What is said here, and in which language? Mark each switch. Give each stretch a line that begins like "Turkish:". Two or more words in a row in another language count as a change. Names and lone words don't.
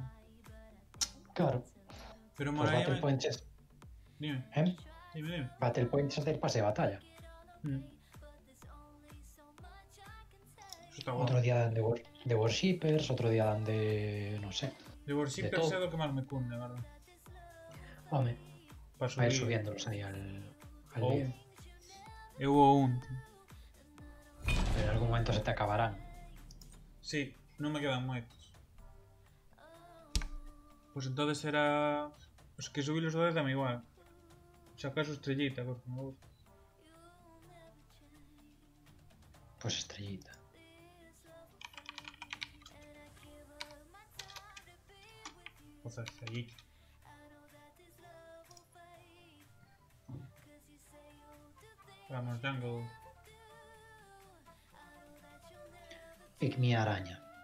Spanish: Claro. Pero Pues molaría... Battle Points es... Dime, ¿Eh? dime. Battle Points es del pase de batalla. Eso está guapo. Otro día dan de Worshippers, otro día dan de... no sé. De Worshippers todo.
Galician: é do que máis me cunde, verdad?
Spanish: Hombre, Para va a ir subir. subiéndolos ahí al
Galician: O
Spanish: 10.
Galician: un. Eu o un, tío.
Spanish: Pero en algún momento se te acabarán.
Galician: Sí, non me quedan moitos.
Spanish: Pues entonces era...
Galician: Os que subí los do 10 dame igual. Se acaso estrellita, porque me gusta.
Spanish: Pues estrellita. Pues estrellita. Vamos, Jungle.
English: Pick me
Spanish: araña.